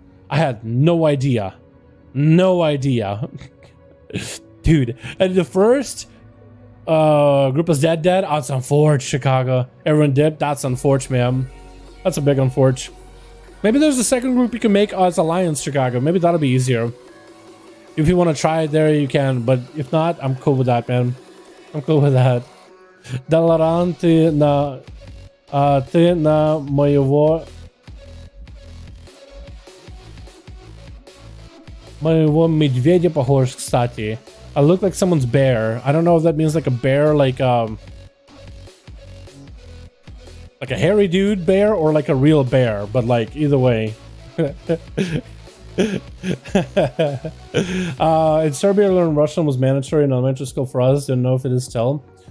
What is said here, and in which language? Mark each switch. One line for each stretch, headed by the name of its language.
English: I had no idea. No idea. Dude, and the first group is dead. Oh, it's unfortunate, Chicago. Everyone did. That's unfortunate, man. That's a big unfortunate. Maybe there's a second group you can make as Alliance, Chicago. Maybe that'll be easier. If you want to try it there, you can. But if not, I'm cool with that, man. I'm cool with that.
Russian: Dalaran, ты на моего медведя похож, кстати.
English: I look like someone's bear. I don't know if that means like a bear, like a hairy dude bear, or like a real bear, but like either way. In Serbia, learning Russian was mandatory in elementary school for us. Didn't know if it is still.